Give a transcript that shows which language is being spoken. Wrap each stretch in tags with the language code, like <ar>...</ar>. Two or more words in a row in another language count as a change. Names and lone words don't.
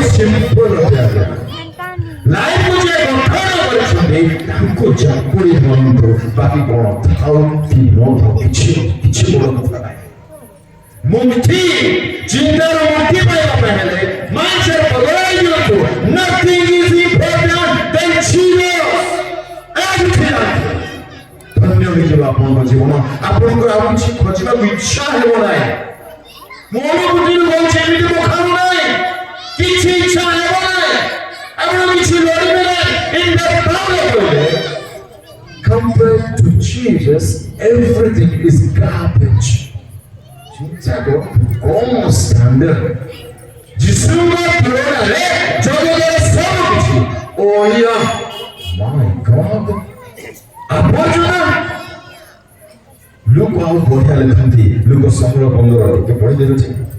<or>ସିମ୍ପଲ ଅଟେ ଆଜ୍ଞା ଲାଇଫ୍ କୁ ଯିଏ ଗଠନ କରିଛନ୍ତି ତାଙ୍କୁ ଜାକୁଡ଼ି ଧରନ୍ତୁ ବାକି କଣ ଥାଉ କି ନ ଥାଉ କିଛି ବଡ଼ କଥା ନାହିଁ ମୁକ୍ତି ଚିନ୍ତାର ମୁକ୍ତି ପାଇବା ପାଇଁ ହେଲେ ମାଇଣ୍ଡସେଟ୍ ବଦଳାଇ ଦିଅନ୍ତୁ</or> <en>nothing is important than Jesus everything</en> <or>ଧନ୍ୟ ହୋଇଯିବ ଆପଣଙ୍କ ଜୀବନ ଆପଣଙ୍କର ଆଉ କିଛି ଖୋଜିବାକୁ ଇଚ୍ଛା ହେବ ନାହିଁ ମୋ ଅନୁଭୂତିରୁ କହୁଛି ଏମିତି ମୁଁ ଖାଉ ନାହିଁ କିଛି ଇଚ୍ଛା ହେବ ନାହିଁ ଆପଣ କିଛି ଲଢ଼ିବେ ନାହିଁ</or> <en>in the power of compared to Jesus everything is garbage</en> <or>ଚିନ୍ତାକୁ କଣ ଷ୍ଟାଣ୍ଡାର୍ଡ ଯୀଶୁଙ୍କ ତୁଳନାରେ ଜଗତର ସବୁ କିଛି</or> <en>oh my god</en> <or>ଆବର୍ଜନା ଲୁକ ଆଉ ବଢିଆ ଲେଖନ୍ତି ଲୁକ 16:15 ଟିକେ ପଢି ଦେଉଛି</or>